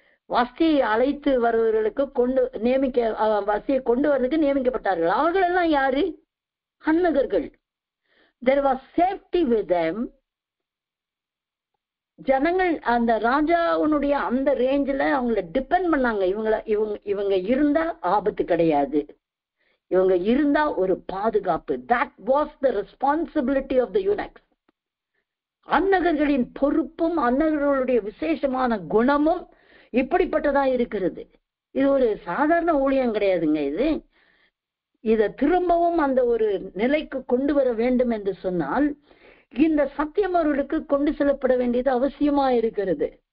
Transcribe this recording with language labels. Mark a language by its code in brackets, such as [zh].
[ta] வஸ்தியை அழைத்து வருவர்களுக்கு வஸ்தியை கொண்டு வர்றதுக்கு நியமிக்கப்பட்டார்கள். அவர்கள் எல்லாம் யாரு? அன்னகர்கள். [en] There was safety with them. [ta] ஜனங்கள் அந்த ராஜாவுடைய அந்த ரேஞ்சில அவங்கள டிபெண்ட் பண்ணாங்க. இவங்க இருந்தா ஆபத்து கிடையாது, இவங்க இருந்தா ஒரு பாதுகாப்பு. [en] That was the responsibility of the eunuchs. [ta] அன்னகர்களின் பொறுப்பும் அன்னகர்களுடைய விசேஷமான குணமும் இப்படிப்பட்டதா இருக்கிறது. இது ஒரு சாதாரண ஊழியம் கிடையாதுங்க. இத திரும்பவும் அந்த ஒரு நிலைக்கு கொண்டு வர வேண்டும் என்று சொன்னால் இந்த சத்தியம் அவர்களுக்கு கொண்டு செல்லப்பட வேண்டியது அவசியமா இருக்கிறது.